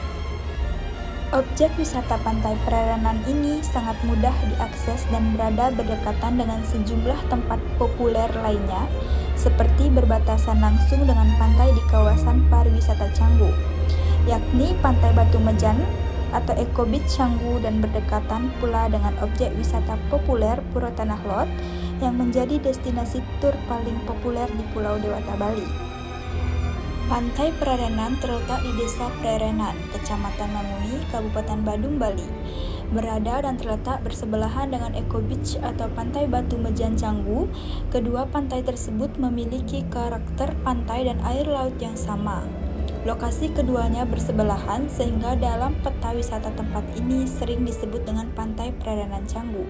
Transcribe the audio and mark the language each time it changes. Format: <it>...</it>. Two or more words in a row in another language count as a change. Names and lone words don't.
<id>Objek wisata Pantai Prerenan ini sangat mudah diakses dan berada berdekatan dengan sejumlah tempat populer lainnya, seperti berbatasan langsung dengan pantai di kawasan pariwisata Canggu, yakni Pantai Batu Mejan atau Eco Beach Canggu, dan berdekatan pula dengan objek wisata populer Pura Tanah Lot yang menjadi destinasi tur paling populer di Pulau Dewata, Bali. Pantai Prerenan terletak di Desa Prerenan, Kecamatan Mamui, Kabupaten Badung, Bali. Berada dan terletak bersebelahan dengan Eco Beach atau Pantai Batu Mejan Canggu. Kedua pantai tersebut memiliki karakter pantai dan air laut yang sama. Lokasi keduanya bersebelahan sehingga dalam peta wisata tempat ini sering disebut dengan Pantai Prerenan Canggu.</id>